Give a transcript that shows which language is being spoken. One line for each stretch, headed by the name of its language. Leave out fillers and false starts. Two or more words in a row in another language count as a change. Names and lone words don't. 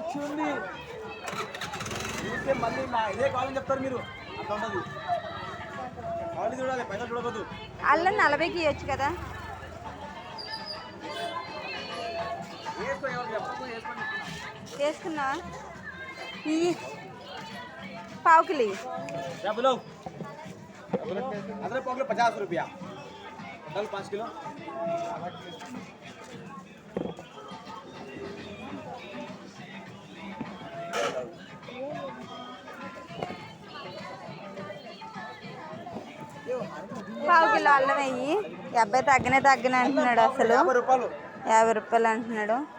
Telugu: మళ్ళీ ఇదే కావాలని చెప్తారు మీరు, అంత ఉండదు. చూడాలి, పైసలు చూడవద్దు. అల్లం 40కి ఇవ్వచ్చు కదా. వేసుకున్నావా? ఈ పావు కిలో
Hindi: अदरक पाव किलो 50 रुपया, दाल 5 किलो.
Telugu: పావు కిలో అల్లం వెయ్యి. ఈ అబ్బాయి తగ్గనే అంటున్నాడు. అసలు 50 రూపాయలు అంటున్నాడు.